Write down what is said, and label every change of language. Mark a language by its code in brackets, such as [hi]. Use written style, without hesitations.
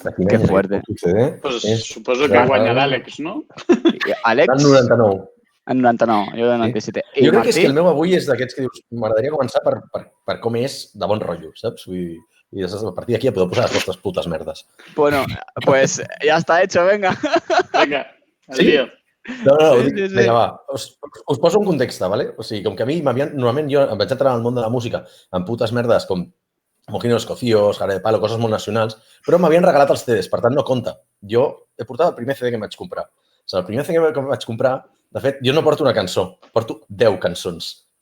[es] Que fuerte. [ca] Pues suposo que guanya l'Àlex, no? Àlex? El 99. En 99, jo del 97. Sí. Jo crec que és que el meu avui és d'aquests que dius, m'agradaria començar per com és de bon rotllo, saps? Vull dir, i a partir d'aquí ja podeu posar les vostres putes merdes. [es] Bueno, pues ya está hecho, venga. Venga, el ¿Sí? lío. [ca] No, vinga, va. Us poso un context, ¿vale? O sigui, com que a mi normalment jo em vaig entrar al món de la música amb putes merdes com Mojinos Cocíos, Jarabe de Palo, coses molt nacionals, però m'havien regalat els CDs, per tant no compta. Jo he portat el primer CD que em vaig comprar. O sigui, el primer CD que em vaig comprar, de fet, jo no porto una cançó, porto 10 cançons.